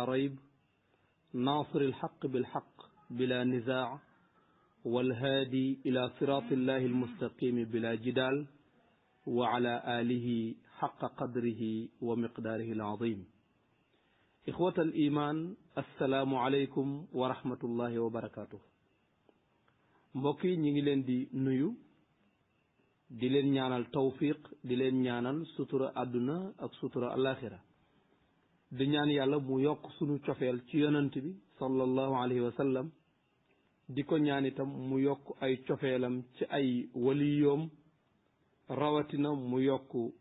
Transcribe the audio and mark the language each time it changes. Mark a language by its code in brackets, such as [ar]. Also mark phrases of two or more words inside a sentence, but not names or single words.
[ar] ريب ناصر الحق بالحق بلا نزاع والهادي إلى صراط الله المستقيم بلا جدال وعلى آله حق قدره ومقداره العظيم إخوة الإيمان السلام عليكم ورحمة الله وبركاته [wo] mbokki ñi ngi leen di nuyu di leen ñaanal tawfiq di leen ñaanal sutura àdduna ak sutura alaxira di ñaan yàlla mu yokk sunu cofeel ci yonent bi [ar] صلى الله عليه وسلم [wo] di ko ñaan itam mu yokk ay cofeelam ci ay waliyoom rawatina mu yokk